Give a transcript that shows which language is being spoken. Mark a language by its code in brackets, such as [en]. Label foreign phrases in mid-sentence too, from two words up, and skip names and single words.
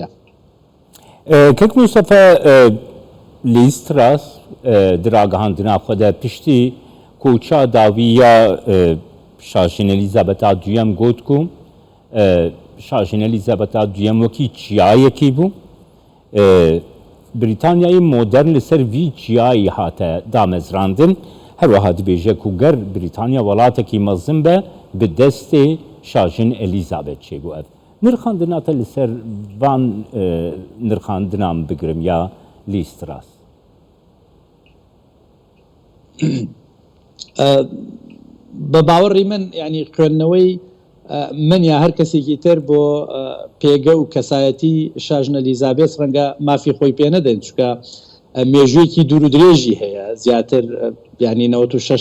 [ku] کەک موستەفا لیستراس دراگەهاندنا خۆدا پشتی کۆچا داویە شاژن ئەلیزابەتا دویەم گوت و شاژن ئەلیزابەتا دویەم وەکی چیایەکی بوو بریتانیای مۆدەرن لەسەر وی چیایی هاتە دامەزراندن هەروەها دەبێژە و گەر بریتانیا وڵاتێکی مەزم بە bi destê şajin Elîzabet çêbû ev. Nirxandina te li ser van nirxandinan bigirim ya Lîstras? [ckb] بە باوەڕی من ینی خوێندنەوەی من یا هەر کەسێکی تر بۆ پێگە و کەسایەتی شاژن ئەلیزابێت ڕەنگە مافی خۆی پێ نەدەن چکە مێژوویەکی دوور و درێژی هەیە زیاتر ینی 96